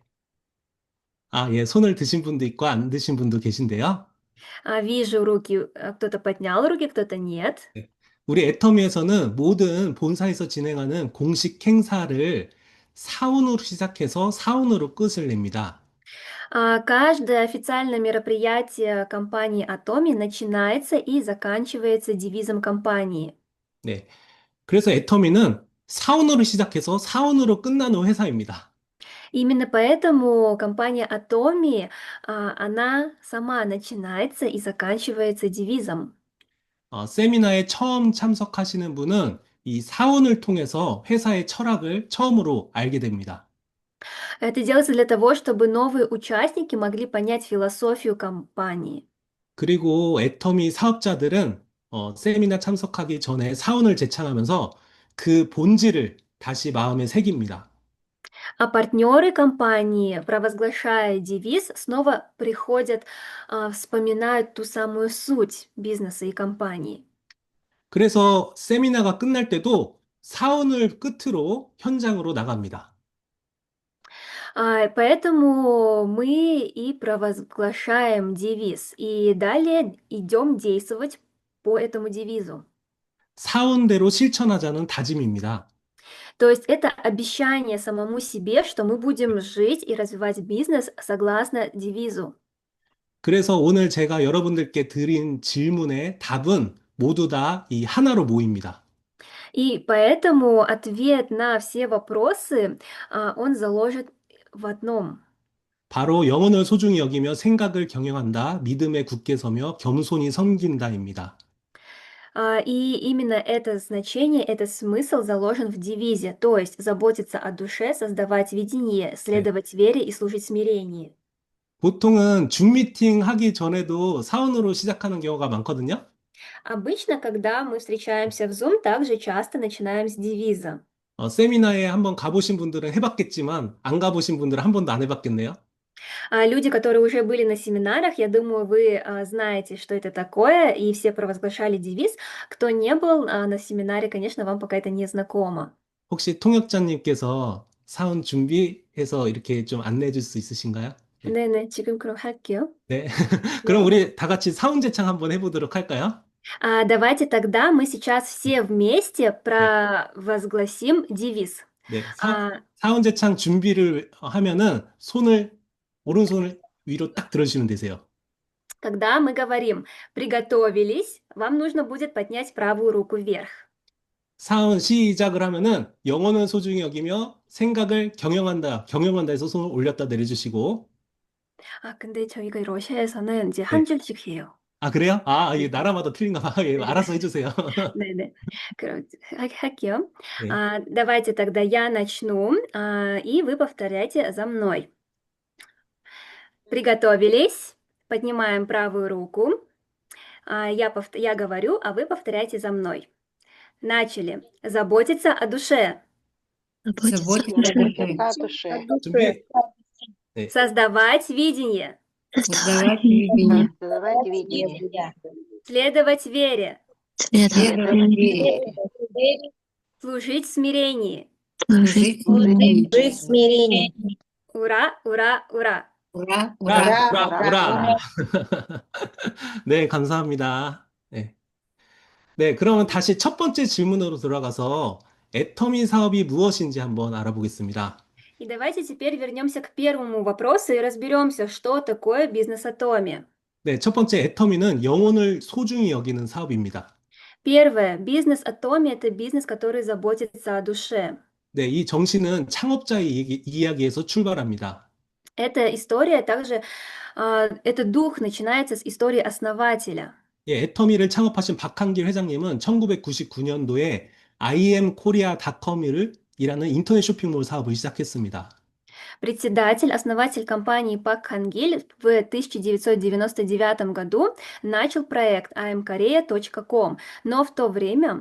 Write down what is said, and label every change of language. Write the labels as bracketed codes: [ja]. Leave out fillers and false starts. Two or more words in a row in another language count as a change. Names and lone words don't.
[ko] 예, 손을 드신 분도 있고 안 드신 분도 계신데요. [ru] Вижу руки, кто-то поднял руки, кто-то нет. [ko] 네. 우리 애터미에서는 모든 본사에서 진행하는 공식 행사를 사원으로 시작해서 사원으로 끝을 냅니다. [ru] Каждое официальное мероприятие компании Atomi начинается и заканчивается девизом компании. [ko] 네. 그래서 애터미는 사원으로 시작해서 사원으로 끝나는 회사입니다. [ru] Именно поэтому компания Atomi, она сама начинается и заканчивается девизом. [ko] 세미나에 처음 참석하시는 분은 이 사원을 통해서 회사의 철학을 처음으로 알게 됩니다. [ru] Это делается для того, чтобы новые участники могли понять философию компании. [ko] 그리고 애터미 사업자들은 세미나 참석하기 전에 사원을 제창하면서 그 본질을 다시 마음에 새깁니다. [ru] А партнеры компании, провозглашая девиз, снова приходят, вспоминают ту самую суть бизнеса и компании. [ko] 그래서 세미나가 끝날 때도 사원을 끝으로 현장으로 на갑니다. [ru] Поэтому мы и провозглашаем девиз, и далее идем действовать по этому девизу. [ko] 사원대로 실천하자는 다짐입니다. [ru] То есть это обещание самому себе, что мы будем жить и развивать бизнес согласно девизу. [ko] 그래서 오늘 제가 여러분들께 드린 질문의 답은 모두 다 이 하나로 모입니다. [ru] И поэтому ответ на все вопросы, он заложит в одном. [ko] 바로 영혼을 소중히 여기며 생각을 경영한다, 믿음에 굳게 서며 겸손히 섬긴다입니다. [ru] И именно это значение, этот смысл заложен в девизе, то есть заботиться о душе, создавать видение, [ko] 네. [ru] следовать вере и служить смирении. [ko] 보통은 줌 미팅 하기 전에도 사원으로 시작하는 경우가 많거든요. [ru] Обычно, когда мы встречаемся в Zoom, также часто начинаем с девиза. [ko] 세미나에 한번 가보신 분들은 해봤겠지만 안 가보신 분들은 한 번도 안 해봤겠네요. [ru] А люди, которые уже были на семинарах, я думаю, вы знаете, что это такое, и все провозглашали девиз. Кто не был на семинаре, конечно, вам пока это не знакомо. [ko] 혹시 통역자님께서 사원 준비해서 이렇게 좀 안내해 줄 수 있으신가요? 네. 네네, 지금 그럼 할게요. 네. 그럼 네. 우리 다 같이 사원 제창 한번 해보도록 할까요? [ru] Давайте тогда мы сейчас все вместе [ko] 네. [ru] провозгласим девиз. [ko] 네. [ru] А, [ko] 사원 제창 준비를 하면은 오른손을 위로 딱 들어주시면 되세요. [ru] Когда мы говорим «приготовились», вам нужно будет поднять правую руку вверх. [ko] 사원 시작을 하면은 영혼을 소중히 여기며 생각을 경영한다. 경영한다 해서 손을 올렸다 내려주시고. 근데 저희가 러시아에서는 이제 한 네. 줄씩 해요. 아, 그래요? 이게 네. 나라마다 틀린가 봐. 예, 네. 알아서 해주세요. 네네. 할게요. 네. [ru] Давайте тогда я начну, и вы повторяйте за мной. Приготовились. Поднимаем правую руку. Я говорю, а вы повторяйте за мной. Начали. Заботиться о душе. Заботиться о душе. [ko] 준비. 네. [ru] Создавать видение. Создавать видение. Создавать видение. Следовать вере. Следовать вере. Служить в смирении. Служить в смирении. Ура, ура, ура. Ура, 우라, ура. Ура, ура. [ko] 네, 감사합니다. 네. 네, 그러면 다시 첫 번째 질문으로 들어가서 애터미 사업이 무엇인지 한번 알아보겠습니다. [ru] И давайте теперь вернемся к первому вопросу и разберемся, что такое бизнес-атоми. [ko] 네, 첫 번째 애터미는 영혼을 소중히 여기는 사업입니다. [ru] Первое. Бизнес-атоми– это бизнес, который заботится о душе. [ko] 네, 이 정신은 창업자의 이야기에서 출발합니다. [ru] Эта история также, этот дух начинается с истории основателя. [ko] 예, 애터미를 창업하신 박한길 회장님은 1999년도에 imkorea.com이라는 인터넷 쇼핑몰 사업을 시작했습니다. [ru] Председатель, основатель компании Пак Хангиль в 1999 году начал проект imkorea.com, но в то время